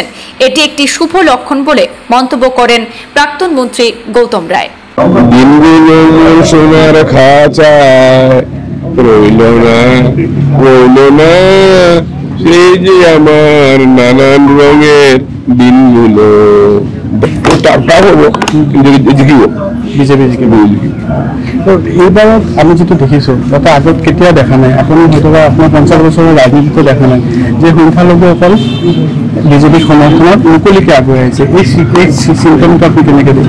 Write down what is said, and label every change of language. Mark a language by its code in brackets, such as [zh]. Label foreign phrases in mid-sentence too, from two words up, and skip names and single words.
[bn] এটি একটি শুভ লক্ষণ বলে মন্তব্য করেন প্রাক্তন মন্ত্রী গৌতম রায়। আমার নানান রঙের দিনগুলো [as] এইবাৰ আমি যেটা দেখিছো তাতে আগত কেতিয়া দেখা নাই, আপুনি হয়তো আপোনাৰ 50 বছৰৰ ৰাজনীতিতে দেখা নাই যে সংখ্যালঘুসকল বিজেপি সমৰ্থনত মুকলিকে আগুৱাই আহিছে। এই চিন্তাটো আপুনি কেনেকৈ দেখে?